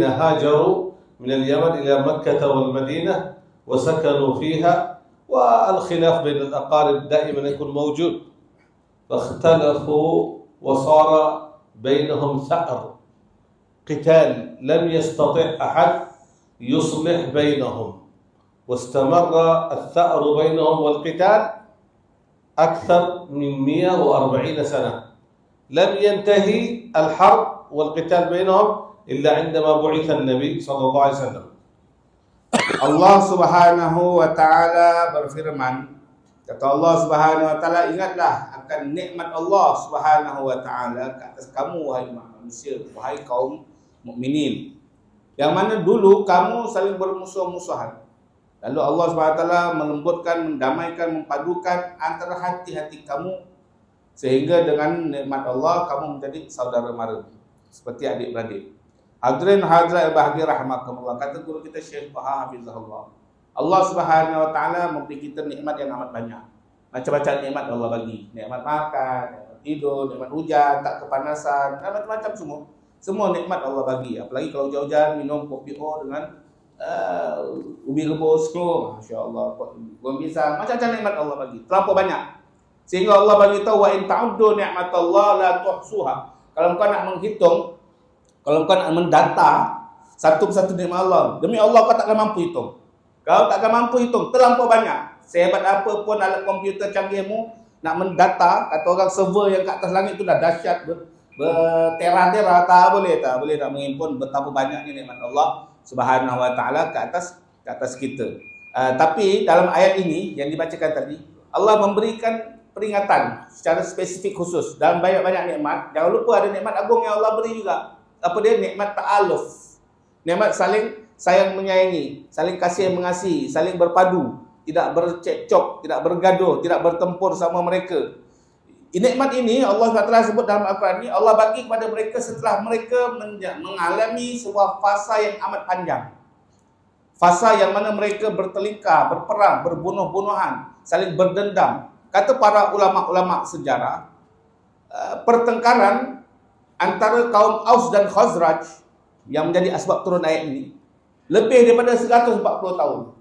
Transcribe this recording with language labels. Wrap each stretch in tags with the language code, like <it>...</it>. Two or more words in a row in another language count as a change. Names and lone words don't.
<ar>هاجروا من اليمن إلى مكة والمدينة وسكنوا فيها، والخلاف بين الأقارب دائما يكون موجود، فاختلفوا وصار بينهم ثأر، قتال، لم يستطع أحد يصلح بينهم، واستمر الثأر بينهم والقتال أكثر من 140 سنة. لم ينتهي الحرب والقتال بينهم إلا عندما بعث النبي صلى الله عليه وسلم. الله سبحانه وتعالى</ar> <ms>berfirman, kata</ms> <ar>الله سبحانه وتعالى,</ar> <ms>ingatlah akan nikmat</ms> <ar>الله سبحانه وتعالى</ar> <ms>ke atas kamu wahai manusia, wahai kaum mukminin. Yang mana dulu kamu saling bermusuh-musuhan. Lalu</ms> <ar>الله سبحانه وتعالى</ar> <ms>melembutkan, mendamaikan, mempadukan antara hati-hati kamu, sehingga dengan nikmat Allah kamu menjadi saudara mara, seperti adik-beradik. Hadirin hadirat bahagia rahmatullah, kata guru kita Syekh Taha Hafizahullah,</ms> <ar>الله سبحانه وتعالى</ar> <ms>memberi kita nikmat yang amat banyak. Macam-macam nikmat Allah bagi. Nikmat makan, nikmat tidur, nikmat hujan, tak kepanasan, dan macam-macam semua. Semua nikmat Allah bagi. Apalagi kalau hujan-hujan minum kopi O dengan ubi rebus, masya-Allah, buah pisang, macam-macam nikmat Allah bagi. Terlampau banyak. Sehingga Allah bagi tahu,</ms> <ar>وإن تعدوا نعمة الله لا تحصوها.</ar> <ms>Kalau kau nak menghitung, kalau kau nak mendata satu persatu nikmat Allah, demi Allah kau takkan mampu hitung. Kau takkan mampu hitung, terlampau banyak. Sehebat apa pun alat komputer canggihmu, nak mendata, kata orang server yang kat atas langit itu dah dahsyat, bertera-tera, tak boleh nak menghimpun betapa banyaknya nikmat</ms> <ar>الله سبحانه وتعالى</ar> <ms>ke atas kita. Tapi dalam ayat ini yang dibacakan tadi, Allah memberikan peringatan secara spesifik khusus dalam banyak-banyak nikmat. Jangan lupa ada nikmat agung yang Allah beri juga. Apa dia? Nikmat ta'aluf. Nikmat saling sayang menyayangi, saling kasih mengasihi, saling berpadu, tidak bercekcok, tidak bergaduh, tidak bertempur sama mereka. Nikmat ini Allah SWT sebut dalam Al-Quran ini, Allah bagi kepada mereka setelah mereka mengalami sebuah fasa yang amat panjang. Fasa yang mana mereka bertelingkah, berperang, berbunuh-bunuhan, saling berdendam. Kata para ulama-ulama sejarah, pertengkaran antara kaum Aus dan Khazraj yang menjadi asbab turun ayat ini lebih daripada 140 tahun.</ms>